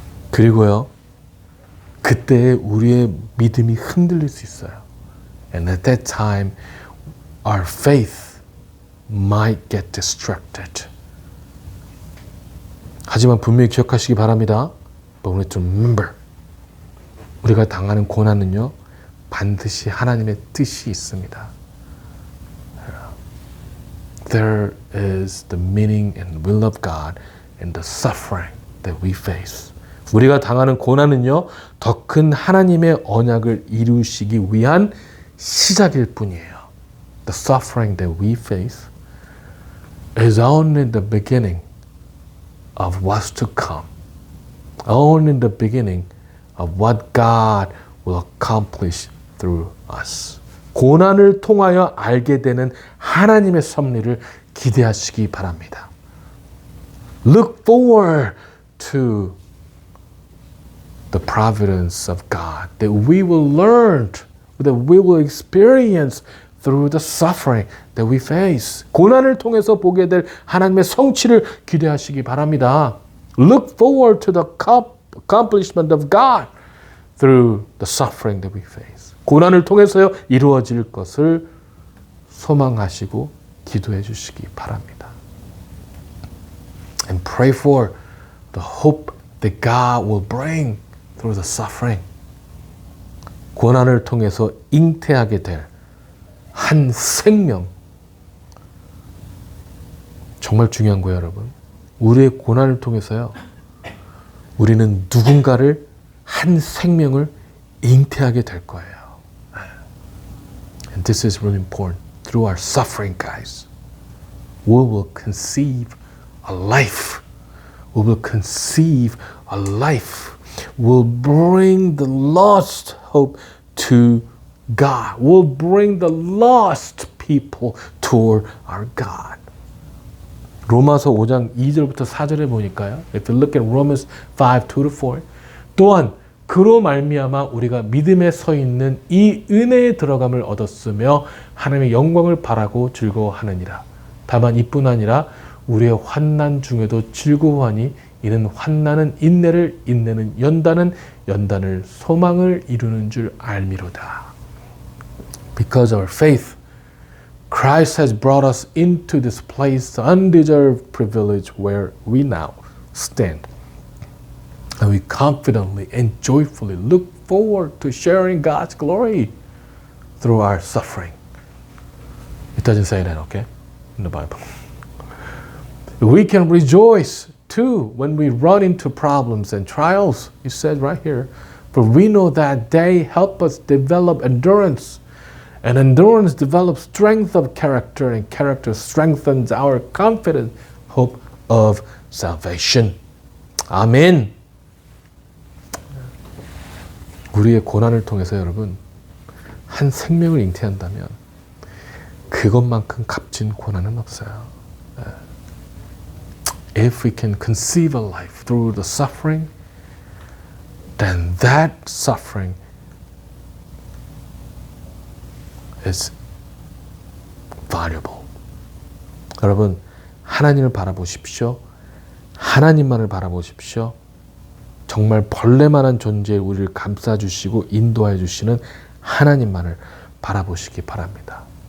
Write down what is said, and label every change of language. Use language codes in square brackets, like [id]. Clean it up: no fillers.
[ko] 그리고요, 그때 우리의 믿음이 흔들릴 수 있어요. [en] And at that time, our faith might get distracted. [ko] 하지만 분명히 기억하시기 바랍니다. [en] But we need to remember. [ko] 우리가 당하는 고난은요, 반드시 하나님의 뜻이 있습니다. [en] There is the meaning and will of God in the suffering that we face. [ko] 우리가 당하는 고난은요, 더 큰 하나님의 언약을 이루시기 위한 시작일 뿐이에요. [en] The suffering that we face is only the beginning of what's to come. Only the beginning of what God will accomplish through us. [ko] 고난을 통하여 알게 되는 하나님의 섭리를 기대하시기 바랍니다. [en] Look forward to the providence of God that we will learn, that we will experience through the suffering that we face. [ko] 고난을 통해서 보게 될 하나님의 성취를 기대하시기 바랍니다. [en] Look forward to the accomplishment of God through the suffering that we face. [ko] 고난을 통해서요, 이루어질 것을 소망하시고 기도해 주시기 바랍니다. [en] And pray for the hope that God will bring through the suffering. [ko] 고난을 통해서 잉태하게 될 한 생명. 정말 중요한 거예요, 여러분. 우리의 고난을 통해서요, 우리는 누군가를, 한 생명을 잉태하게 될 거예요. [en] And this is really important. Through our suffering, guys, we will conceive a life. We will conceive a life. We'll bring the lost hope to God. We'll bring the lost people toward our God. [ko] 로마서 5장 2절부터 4절에 보니까요. [en] If you look at Romans 5, 2-4. [ko] 또한 그로 말미암아 우리가 믿음에 서 있는 이 은혜에 들어감을 얻었으며 하나님의 영광을 바라고 즐거워하느니라. 다만 이뿐 아니라 우리의 환난 중에도 즐거워하니 이는 환난은 인내를, 인내는 연단은, 연단을 소망을 이루는 줄 알미로다. [en] Because of our faith, Christ has brought us into this place, the undeserved privilege where we now stand. And we confidently and joyfully look forward to sharing God's glory through our suffering. It doesn't say that, okay? In the Bible. We can rejoice too when we run into problems and trials. It says right here, for we know that they help us develop endurance. And endurance develops strength of character, and character strengthens our confident hope of salvation. [ko] 아멘. 우리의 고난을 통해서 여러분, 한 생명을 잉태한다면 그것만큼 값진 고난은 없어요. [en] If we can conceive a life through the suffering, then that suffering is valuable. [ko] 여러분, 하나님을 바라보십시오. 하나님만을 바라보십시오. 정말 벌레만한 존재에 우리를 감싸주시고 인도해 주시는 하나님만을 바라보시기 바랍니다.